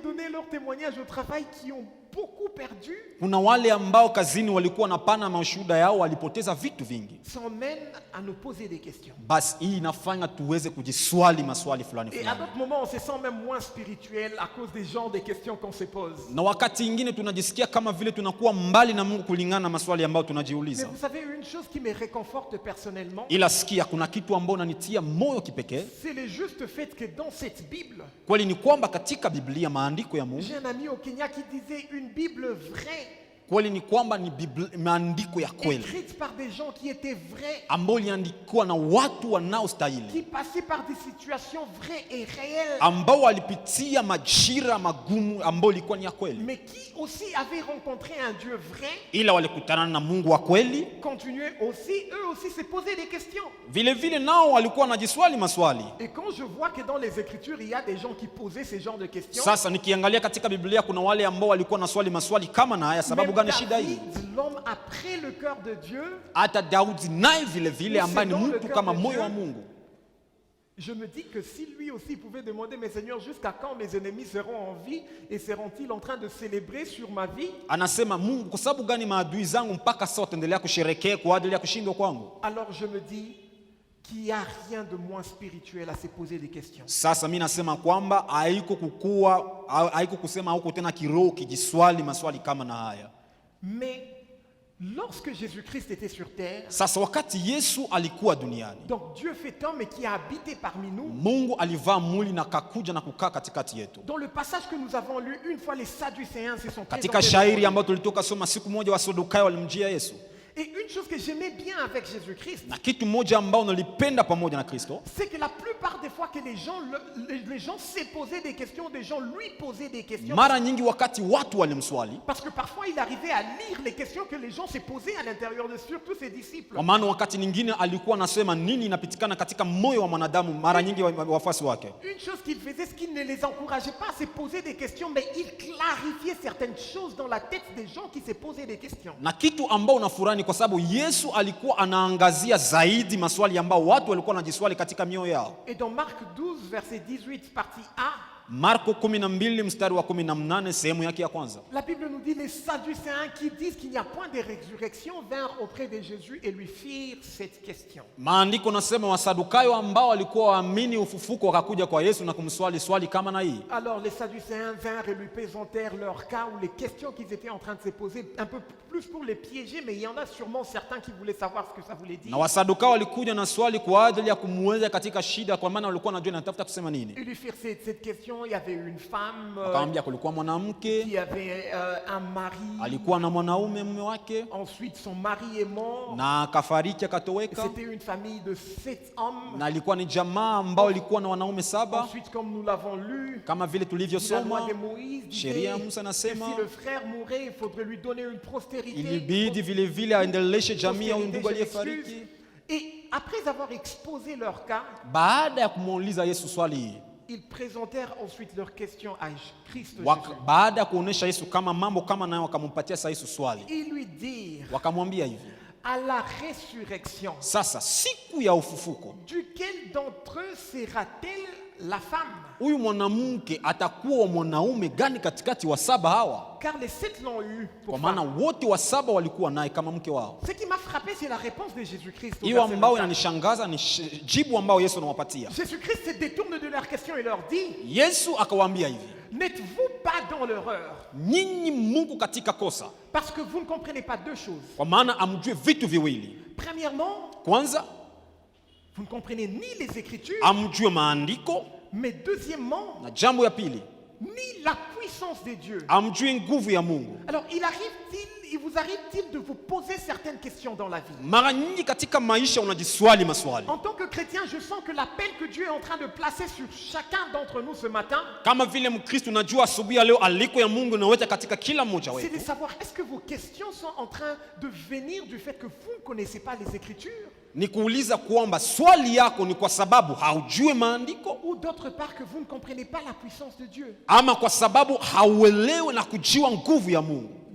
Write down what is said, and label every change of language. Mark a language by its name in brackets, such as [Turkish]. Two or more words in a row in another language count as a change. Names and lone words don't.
[French] leur témoignage au travail qui ont beaucoup perdu. [Swahili] Kuna wale ambao kazini walikuwa napana mashuhuda yao walipoteza vitu vingi. [French] Ça emmène à nous poser des questions. [Swahili] Basi hii inafanya tuweze kujiswali maswali fulani [French] Et à [Swahili] fulani. [French] d'autres moments, on se sent même moins spirituel à cause des genres des questions qu'on se pose. [Swahili] Na wakati ingine tunajisikia kama vile tunakuwa mbali na Mungu kulingana na maswali ambayo [French] Mais [Swahili] tunajiuliza. [French] vous savez, une chose qui me réconforte personnellement, [Swahili] Ila sikia, kuna kitu ambao unanitia moyo kipekee. [French] c'est le juste fait que dans cette Bible, [Swahili] Kweli ni kwamba katika Biblia, maandiko ya Mungu, [French] j'ai un ami au Kenya qui disait une Bible vraie, [Swahili] kweli ni kwamba ni maandiko ya kweli [French] écrite par des gens qui étaient vrais, [Swahili] ambao iliandikwa na watu [French] qui [Swahili] wanaostahili, [French] passaient par des situations vraies et réelles, [Swahili] ambao walipitia majira magumu, ambao ilikuwa ni ya kweli, [French] mais qui aussi avaient rencontré un Dieu vrai, [Swahili] ila walikutana na Mungu wa kweli. [French] continuaient aussi, eux aussi, se poser des questions. [Swahili] Vile vile nao walikuwa wanajiswali maswali. [French] Et quand je vois que dans les Écritures, il y a des gens qui posaient ce genre de questions, [Swahili] Sasa nikiangalia katika Biblia kuna wale ambao walikuwa na swali maswali kama na haya. Sababu [French] même [Swahili] gani shida hii? [French] David, l'homme après le cœur de Dieu, [Swahili] Hata Daudi naye vile vile ambaye ni mtu kama moyo wa Mungu, [French] je me dis que si lui aussi pouvait demander, mais Seigneur, jusqu'à quand mes ennemis seront en vie et seront-ils en train de célébrer sur ma vie? [Swahili] anasema Mungu, kwa sababu gani maadui zangu mpaka sasa wataendelea kusherekea kwa ajili ya kushindwa kwangu? [French] Alors je me dis qu'il n'y a rien de moins spirituel à se poser des questions. [Swahili] Sasa mimi nasema kwamba haiko kusema huko tena kiroho kijiswali maswali kama na haya. [French] Mais lorsque Jésus-Christ était sur terre, [Swahili] Sasa wakati Yesu alikuwa duniani, [French] donc Dieu fait homme et qui a habité parmi nous, [Swahili] Mungu alivaa mwili na kakuja na kukaa katikati yetu. [French] dans le passage que nous avons lu, une fois les Sadducéens se sont [Swahili] Katika [French] présentés [Swahili] shairi [French] devant lui. [Swahili] ambayo tulitoka soma, siku moja Wasadukayo walimjia Yesu, [French] Et une chose que j'aimais bien avec Jésus-Christ, [Swahili] na kitu moja ambao nalipenda pamoja na Kristo, [French] c'est que la plupart des fois que les gens se posaient des questions, des gens lui posaient des questions. [Swahili] mara nyingi wakati watu walimswali, [French] Parce que parfois il arrivait à lire les questions que les gens se posaient à l'intérieur de surtout ses disciples. [Swahili] kwa maana wakati nyingine alikuwa anasema nini inapitikana katika moyo wa mwanadamu, mara nyingi wafuasi wake. [French] Une chose qu'il faisait, c'est qu'il ne les encourageait pas à se poser des questions, mais il clarifiait certaines choses dans la tête des gens qui se posaient des questions. [Swahili] Na kitu ambao unafurani kwa sababu Yesu alikuwa anaangazia zaidi maswali ambao watu walikuwa wanajiswali katika mioyo yao. [French] Et dans Marc 12, verset 18, partie A, [Swahili] Marko 12 mstari wa 18 sehemu yake ya kwanza. [French] la Bible nous dit les Sadducéens qui disent qu'il n'y a point de résurrection vinrent auprès de Jésus et lui firent cette question. [Swahili] Maandiko nasema Wasadukayo ambao walikuwa waamini ufufuko wakakuja kwa Yesu na kumswali swali kama na hii. [French] Alors les Sadducéens vinrent et lui présentèrent leur cas ou les questions qu'ils étaient en train de se poser, un peu plus pour les piéger, mais il y en a sûrement certains qui voulaient savoir ce que ça voulait dire. [Swahili] Na Wasadukayo walikuja na swali kwa ajili ya kumweza katika shida, kwa maana walikuwa wanajua anatafuta kusema nini. [French] Ils lui firent cette question. Il y avait une femme [Swahili] Akamwambia kulikuwa mwanamke [French] qui avait un mari. [Swahili] alikuwa na mwanaume mume wake, [French] Ensuite, son mari est mort. [Swahili] na akafariki akatoweka, [French] C'était une famille de 7 hommes. [Swahili] na ilikuwa ni jamaa ambao ilikuwa na wanaume 7, [French] Ensuite, comme nous l'avons lu, [Swahili] kama vile [French] la loi [Swahili] tulivyosoma. [French] de Moïse disait [Swahili] Sheria ya [French] que [Swahili] Musa [French] si [Swahili] nasema [French] le frère mourait, il faudrait lui donner une postérité. [Swahili] ilibidi vile vile aendeleshe jamii ya huyu ndugu [French] Postérité, je [Swahili] aliyefariki. [French] m'excuse. Et après avoir exposé leur cas, [Swahili] Baada ya kumuuliza Yesu swali hii, [French] ils présentèrent ensuite leurs questions à Christ Jésus. [Swahili] baada ya kuonesha Yesu kama mambo kama nayo, wakampatia sasa Yesu swali, [French] Ils lui dirent, [Swahili] wakamwambia hivi, [French] à la résurrection, [Swahili] sasa siku ya ufufuko [French] duquel d'entre eux sera-t-elle la femme? [Swahili] huyu mwanamke atakuwa mwanaume gani katikati wa 7 hawa? [French] Car les 7 l'ont eu pour [Swahili] Kwa maana [French] femme. [Swahili] wote wa 7 walikuwa naye kama mke wao. [French] Ce qui m'a frappé, c'est la réponse de Jésus-Christ. au [Swahili] Hiyo [French] verset [Swahili] ambao [French] 24. [Swahili] inanishangaza ni jibu ambao Yesu anawapatia. [French] Jésus-Christ se détourne de leurs questions et leur dit, [Swahili] Yesu akawaambia hivi, [French] n'êtes-vous pas dans l'erreur? [Swahili] nyinyi Mungu katika kosa, [French] Parce que vous ne comprenez pas deux choses. [Swahili] kwa maana amjue vitu viwili. [French] Premièrement, [Swahili] Kwanza [French] vous ne comprenez ni les Écritures, [Swahili] amjue maandiko, [French] mais deuxièmement, [Swahili] na jambo ya pili [French] ni la puissance de Dieu. [Swahili] amjue nguvu ya Mungu. [French] Alors, il vous arrive-t-il de vous poser certaines questions dans la vie? [Swahili] Mara nyingi katika maisha unajiswali maswali. [French] En tant que chrétien, je sens que l'appel que Dieu est en train de placer sur chacun d'entre nous ce matin, [Swahili] Kama vile Mkristo unajua asubuhi ya leo aliko ya Mungu inaweka katika kila mmoja [French] c'est de [Swahili] wetu. [French] savoir est-ce que vos questions sont en train de venir du fait que vous ne connaissez pas les Écritures, [Swahili] Ni kuuliza kwamba swali yako ni kwa sababu haujue maandiko, [French] ou d'autre part que vous ne comprenez pas la puissance de Dieu. [Swahili] ama kwa sababu hauelewi na kujua nguvu ya Mungu.